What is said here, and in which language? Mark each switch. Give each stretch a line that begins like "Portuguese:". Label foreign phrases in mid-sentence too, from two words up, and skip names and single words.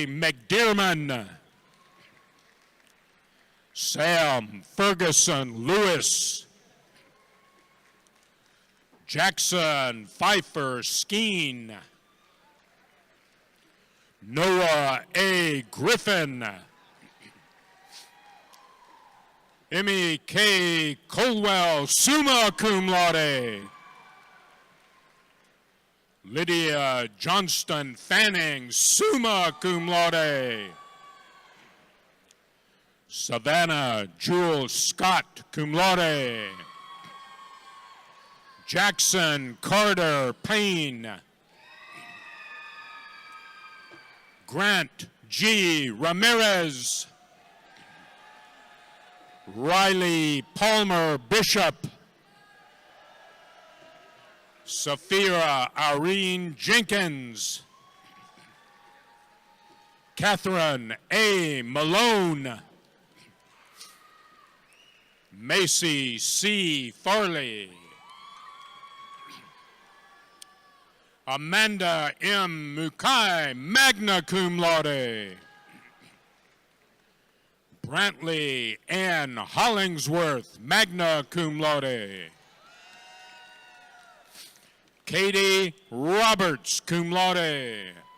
English: McDearman. Sam Ferguson Lewis. Jackson Pfeiffer Skeen. Noah A. Griffin. Emmy K. Colwell,
Latin: summa cum laude.
English: Lydia Johnston Fanning,
Latin: summa cum laude.
English: Savannah Jewel Scott,
Latin: cum laude.
English: Jackson Carter Payne. Grant G. Ramirez. Riley Palmer Bishop. Safira Irene Jenkins. Catherine A. Malone. Macy C. Farley. Amanda M.
Latin: Mukai, magna cum laude.
English: Brantley Ann Hollingsworth,
Latin: magna cum laude.
English: Katie Roberts,
Latin: cum laude.